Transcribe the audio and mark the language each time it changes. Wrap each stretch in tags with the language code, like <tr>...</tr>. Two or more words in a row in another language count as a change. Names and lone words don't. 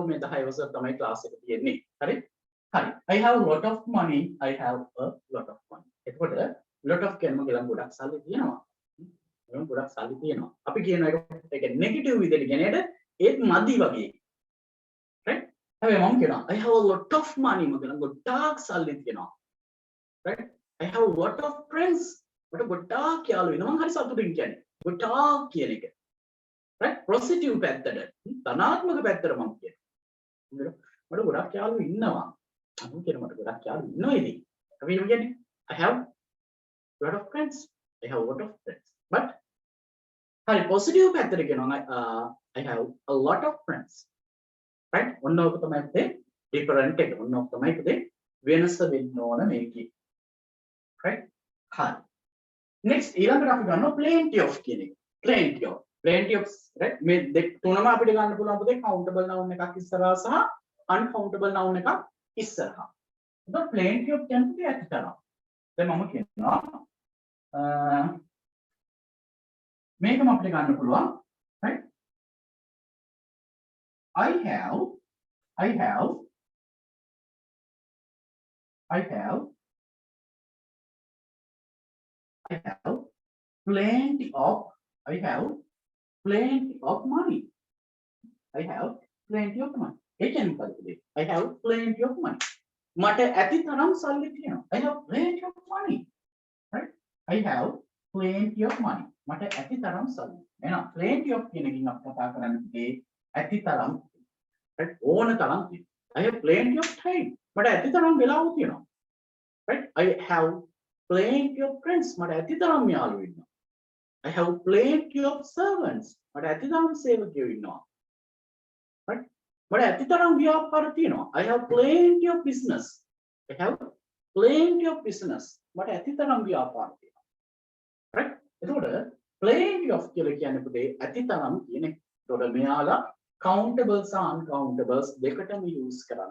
<si>මේ 10 වසර තමයි ක්ලාස් එක තියෙන්නේ. හරි? හරි.</si> <en>I have a lot of money. I have a lot of money. එතකොට lot of</en> <si>කියන්නේ මගේ ළඟ ගොඩක් සල්ලි තියෙනවා. මම ගොඩක් සල්ලි තියෙනවා. අපි කියන එක negative විදිහට කියන එකට ඒත් මදි වගේ.</si> <en>right?</en> <si>හැබැයි මම කියනවා</si> <en>I have a lot of money.</en> <si>මගේ ළඟ ගොඩාක් සල්ලි තියෙනවා.</si> <en>right? I have a lot of friends.</en> <si>මට ගොඩාක් යාළුවෝ ඉන්නවා. මම හරි සතුටින් කියන්නේ. ගොඩාක් කියන එක. right? positive පැත්තට. ධනාත්මක පැත්තට මම කියනවා. මට ගොඩාක් යාළුවෝ ඉන්නවා. මම කියනවා මට ගොඩාක් යාළුවෝ ඉන්නවා ඉතින්. අපි කියන්නේ</si> <en>I have a lot of friends. I have a lot of friends. But හරි positive</en> <si>පැත්තට කියනවා</si> <en>I have a lot of friends. right?</en> <si>ඔන්න ඔක තමයි පුතේ different එක. ඔන්න ඔක තමයි පුතේ වෙනස වෙන්න ඕන මේකේ. right? හරි. next ඊළඟට අපි ගන්නවා</si> <en>plenty of</en> <si>කියන එක.</si> <en>plenty of right?</en> <si>මේ දෙක තුනම අපිට ගන්න පුළුවන් පුතේ</si> <en>countable noun</en> <si>එකක් ඉස්සරහා සහ</si> <en>uncountable noun</en> <si>එකක් ඉස්සරහා. එතකොට</si> <en>plenty of</en> <si>කියන්නේ ඇත්තටම. දැන් මම කියනවා මේකම අපිට ගන්න පුළුවන්.</si> <en>right? I have plenty of money. I have plenty of money.</en> <si>ඒ කියන්නේ මොකද?</si> <en>I have plenty of money.</en> <si>මට ඇති තරම් සල්ලි තියෙනවා.</si> <en>I have plenty of money. Right? I have plenty of money.</en> <si>මට ඇති තරම් සල්ලි. එහෙනම්</si> <en>plenty of</en> <si>කියන එකකින් අපි කතා කරන්නේ ඇති තරම්. right? ඕන තරම් තියෙනවා.</si> <en>I have plenty of time.</en> <si>මට ඇති තරම් වෙලාව තියෙනවා. right?</si> <en>I have plenty of friends.</en> <si>මට ඇති තරම් යාළුවෝ ඉන්නවා.</si> <en>I have plenty of servants.</en> <si>මට ඇති තරම් සේවකයෝ ඉන්නවා. right? මට ඇති තරම් ව්‍යාපාර තියෙනවා.</si> <en>I have plenty of business. I have plenty of business.</en> <si>මට ඇති තරම් ව්‍යාපාර තියෙනවා. right? එතකොට</si> <en>plenty of</en> <si>කියලා කියන්නේ පුතේ ඇති තරම් කියන එක. එතකොට මෙයාලා countables සහ uncountables දෙකටම use කරන්න.</si>